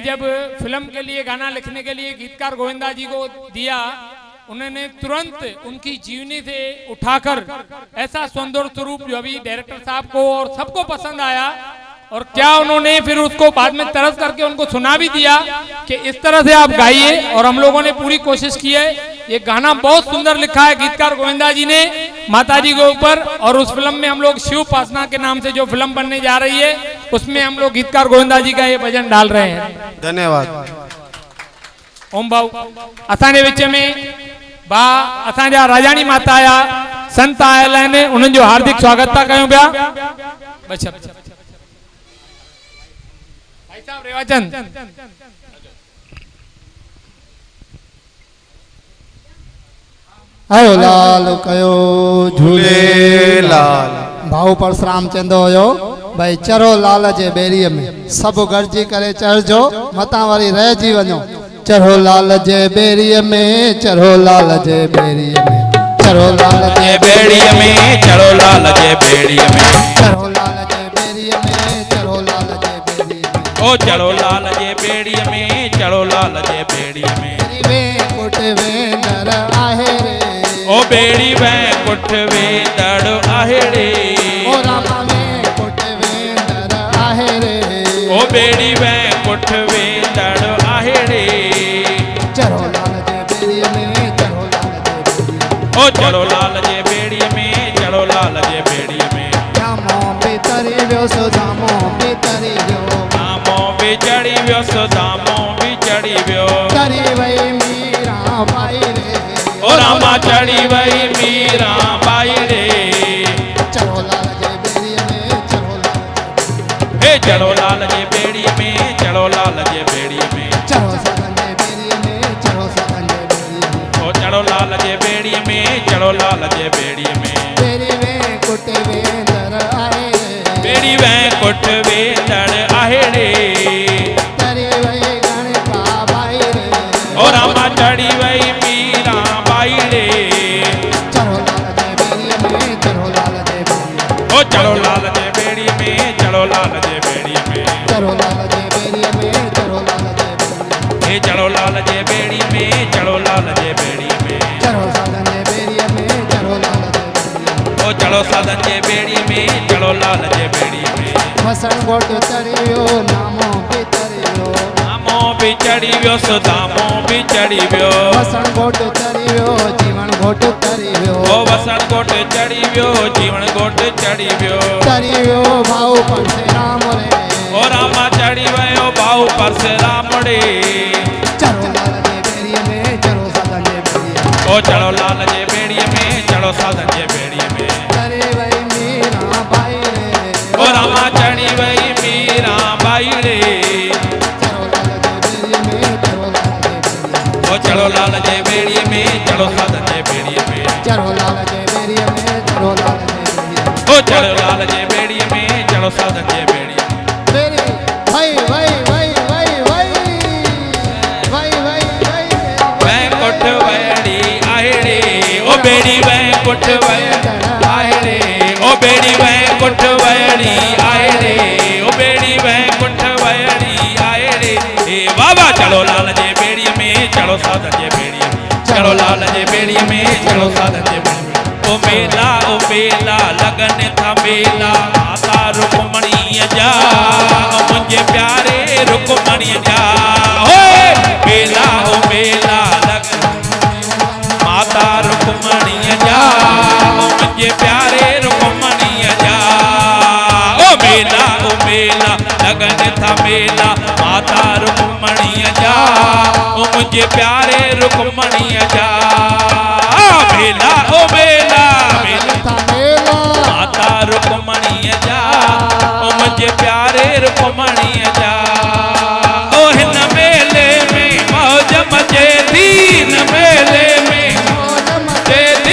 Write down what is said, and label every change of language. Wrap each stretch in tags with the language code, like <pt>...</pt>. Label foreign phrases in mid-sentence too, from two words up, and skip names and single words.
<hi>जब फिल्म के लिए गाना लिखने के लिए गीतकार गोविंदा जी को दिया, उन्होंने तुरंत उनकी जीवनी से उठाकर ऐसा सुंदर स्वरूप जो अभी डायरेक्टर साहब को और सबको पसंद आया, और क्या उन्होंने फिर उसको बाद में तरस करके उनको सुना भी दिया कि इस तरह से आप गाइए, और हम लोगों ने पूरी कोशिश की है। ये गाना बहुत सुंदर लिखा है गीतकार गोविंदा जी ने माता जी के ऊपर, और उस फिल्म में हम लोग शिव उपासना के नाम से जो फिल्म बनने जा रही है उसमें हम लोग गीतकार गोविंदा जी का ये भजन डाल रहे हैं। धन्यवाद।</hi> <sd>ओम भाऊ असांजे विच में बा असांजा राजाणी माता आया, संत आयल आहिनि, उन्हनि जो हार्दिक स्वागत था कयूं पिया। भाई साहब रेवाचंद आयो लाल कयो झूलेलाल। भाऊ परशुराम चंदो हुयो भाई चरो लाल जे बेरीअ में सब गॾिजी करे चढ़जो, मतां वरी रहिजी वञो। चढ़ो लाल जे बेरीअ में, चढ़ो लाल जे बेरीअ में, चढ़ो लाल जे बेरीअ में, चढ़ो लाल जे बेरीअ में, चढ़ो लाल जे बेरीअ में, चढ़ो लाल जे बेरीअ में, ओ चढ़ो लाल जे बेड़ीअ में, चढ़ो लाल जे बेड़ीअ में। वे कुट वेंदर आहे रे, ओ बेड़ी वैं कुट वेंदड़ आहे रे, ओ रामा वे कुट वेंदर आहे रे, ओ बेड़ी वैं कुट वेंदड़ आहे रे। चढ़ो लाल जे बेरीअ में, चढ़ो लाल जे बेरीअ में, ओ चढ़ो लाल जे बेड़ीअ में, चढ़ो लाल जे बेड़ीअ में। धामो बितरी वियो सो धामो बितरी वियो, धामो भी चढ़ी वियो सो धामो भी चढ़ी वियो, तरी वई मीरा बाई रे, ओ रामा चढ़ी वई मीरा बाई रे। चढ़ो लाल जे बेरीअ में, चढ़ो लाल हे चढ़ो लाल जे बेड़ीअ में, चढ़ो लाल जे बेड़ीअ में, चढ़ो सगन जे बेरीअ में, चढ़ो सगन जे बेरीअ में, ओ चढ़ो लाल जे बेड़ीअ में, चढ़ो लाल जे बेड़ीअ में। बेरी वे कुट वेंदर आहे रे, बेड़ी वैं कुट वेंदड़ आहे रे, तरी वई गणपा बाई रे, ओ रामा चढ़ी वई मीरा बाई रे। चढ़ो लाल जे बेरीअ में, चढ़ो लाल जे बेरीअ में, ओ चढ़ो लाल जे बेड़ीअ में, चढ़ो लाल जे बेड़ीअ में, चढ़ो लाल जे बेरीअ में, चढ़ो लाल जे बेरीअ में, हे चढ़ो लाल जे बेड़ी में, चढ़ो लाल जे बेड़ी में, चढ़ो सगन जे बेरीअ में, चढ़ो लाल जे बेरीअ में, ओ चढ़ो साधन जे बेड़ी में, चढ़ो लाल जे बेड़ी में। वसण घोट चढ़ी वियो नामो बि तरी वियो, धामो भी चढ़ी वियो सो धामो भी चढ़ी वियो, वसण घोट चढ़ी वियो जीवन घोट तरी वियो, ओ वसण कोट चढ़ी वियो जीवन कोट चढ़ी वियो, तरी वियो भाऊ परशुराम रे, ओ रामा चढ़ी वयो भाऊ परशुराम रे। चढ़ो लाल जे बेरीअ में, चढ़ो सगन जे बेरीअ में, ओ चढ़ो लाल जे बेड़ीअ में, चढ़ो साधन जे बेड़ीअ में, तरी वई मीरा बाई रे, ओ रामा चढ़ी वई मीरा बाई रे। चढ़ो लाल जे बेरीअ में, चढ़ो लाल जे बेरीअ में, चढ़ो लाल जे बेड़ीअ में, चढ़ो साधन जे बेड़ीअ में, चढ़ो लाल जे बेरीअ में, चढ़ो लाल जे बेरीअ में, ओ चढ़ो लाल जे बेड़ीअ में, चढ़ो साधन जे बेड़ीअ में। बेरी वई वई वई वई वई वई वई वई वैं कुट वड़ी आहे रे, ओ बेड़ी वैं कुट वड़ी आहे रे, ओ बेड़ी वैं कुट वड़ी आहे रे, ओ बेड़ी वैं कुट वड़ी आहे रे। हे बाबा चढ़ो लाल जे बेड़ीअ में, चढ़ो साधन जे बेड़ीअ में, चढ़ो लाल जे बेड़ीअ में, चढ़ो साधन जे बेड़ीअ में। ओ मेला लगन था मेला, माता रुक्मणीअ जा, ओ मुंहिंजे प्यारे रुक्मणीअ जा। ओ मेला लगन माता रुक्मणीअ जा, ओ मुंहिंजे प्यारे रुक्मणीअ जा। ओ मेला लगन था मेला, माता रुक्मणीअ जा, ओ मुंहिंजे प्यारे रुक्मणीअ जा। मेला ओ मेला माता रुक्मणीअ जा, ओ मुंहिंजे प्यारे रुक्मणीअ जा। ओ हिन मेले में मौज मचे थी, हिन मेले में मौज मचे</sd>